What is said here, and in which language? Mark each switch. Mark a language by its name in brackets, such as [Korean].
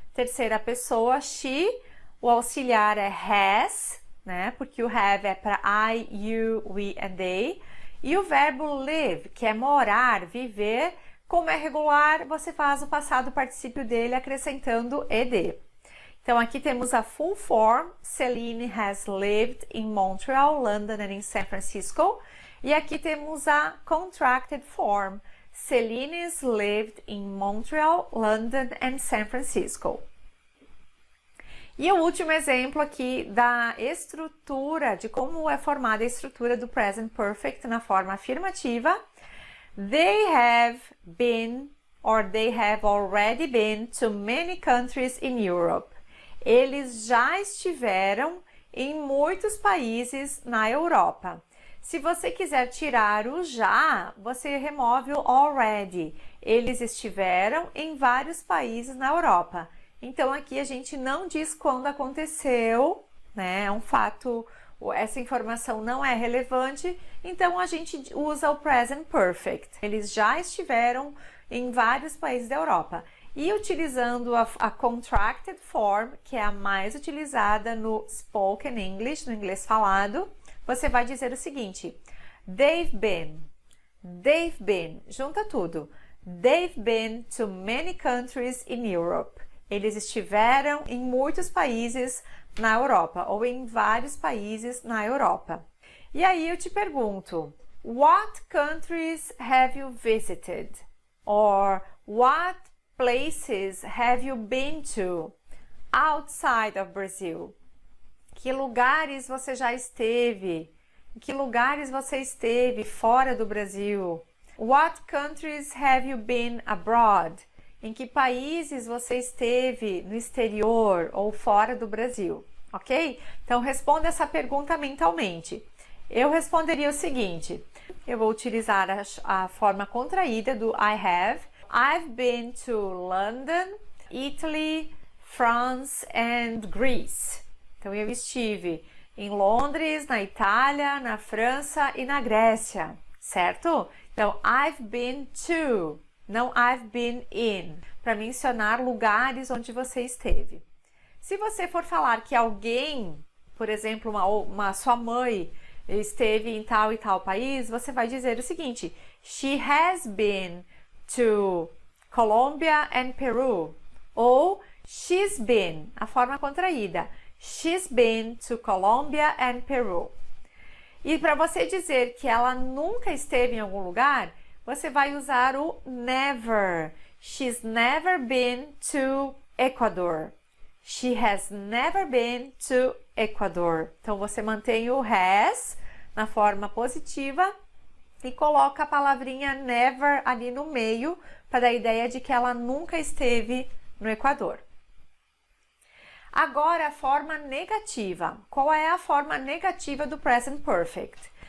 [Portuguese] Terceira pessoa, she, o auxiliar é has, né? Porque o have é para I, you, we and they. E o verbo live, que é morar, viver, como é regular, você faz o passado particípio dele acrescentando ed. Então, aqui temos a [English] full form, Celine has lived in Montreal, London and in San Francisco. [Portuguese] E aqui temos a [English] contracted form, Celine's lived in Montreal, London and San Francisco. [Portuguese] E o último exemplo aqui da estrutura, de como é formada a estrutura do present perfect na forma afirmativa. [English] They have been or they have already been to many countries in Europe. [Portuguese] Eles já estiveram em muitos países na Europa. Se você quiser tirar o já, você remove o already. Eles estiveram em vários países na Europa. Então, aqui a gente não diz quando aconteceu, né? É um fato, essa informação não é relevante, então a gente usa o present perfect. Eles já estiveram em vários países da Europa. E utilizando a contracted form, que é a mais utilizada no spoken English, no inglês falado, você vai dizer o seguinte: [English] they've been, [Portuguese] junta tudo. [English] They've been to many countries in Europe. [Portuguese] Eles estiveram em muitos países na Europa, ou em vários países na Europa. E aí eu te pergunto, [English] what countries have you visited? Or what places have you been to outside of Brazil? [Portuguese] Que lugares você já esteve? Em que lugares você esteve fora do Brasil? [English] What countries have you been abroad? [Portuguese] Em que países você esteve no exterior ou fora do Brasil? Ok? Então responda essa pergunta mentalmente. Eu responderia o seguinte, eu vou utilizar a forma contraída do I have. [English] I've been to London, Italy, France and Greece. [Portuguese] Então eu estive em Londres, na Itália, na França e na Grécia, certo? Então [English] I've been to, [Portuguese] não [English] I've been in, [Portuguese] para mencionar lugares onde você esteve. Se você for falar que alguém, por exemplo, sua mãe, esteve em tal e tal país, você vai dizer o seguinte, [English] she has been to Colombia and Peru, [Portuguese] ou she's been, a forma contraída, [English] she's been to Colombia and Peru. [Portuguese] E para você dizer que ela nunca esteve em algum lugar, você vai usar o never. [English] She's never been to Ecuador. She has never been to Ecuador. [Portuguese] Então você mantém o has na forma positiva e coloca a palavrinha never ali no meio para dar a ideia de que ela nunca esteve no Equador. Agora a forma negativa. Qual é a forma negativa do present perfect?